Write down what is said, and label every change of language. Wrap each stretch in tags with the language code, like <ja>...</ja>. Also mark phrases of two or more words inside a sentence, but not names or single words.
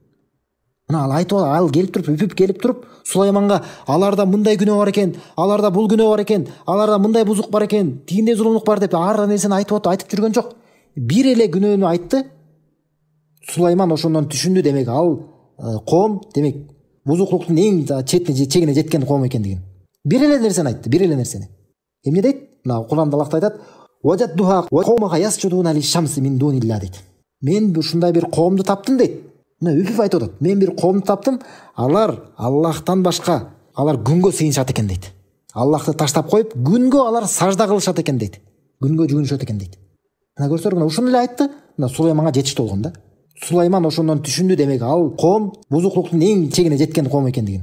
<ky>Мына ал айтып, ал келип туруп, үпүп келип туруп, Сулайманга аларда мындай күнөө бар экен, аларда бул күнөө бар экен, аларда мындай бузук бар экен, тигиндей зулумдук бар деп ар нерсени айтып жүргөн жок. Бир эле күнөөнү айтты. Сулайман ошондон түшүндү, демек ал коом, демек бузуклуктун эң чегине жеткен коом экендигин. Бир эле нерсени айтты, бир эле нерсени. Эмне дейт? Мына Куранда Аллах айтат:</ky> <ar>"وجدتها وقومها يسجدون للشمس من دون الله" дейт.</ar> <ky>Мен ушундай бир коомду таптым дейт. мына үпүп айтып атат. Мен бир коомду таптым, алар Аллахтан башка алар күнгө сыйынышат экен дейт. Аллахты таштап коюп, күнгө алар сажда кылышат экен дейт. Күнгө жүгүнүшөт экен дейт. Мына көрсөңөр, мына ушуну эле айтты. Мына Сулайманга жетиштүү болгон да. Сулайман ошондон түшүндү, демек ал коом бузуклуктун эң чегине жеткен коом экендигин.</ky>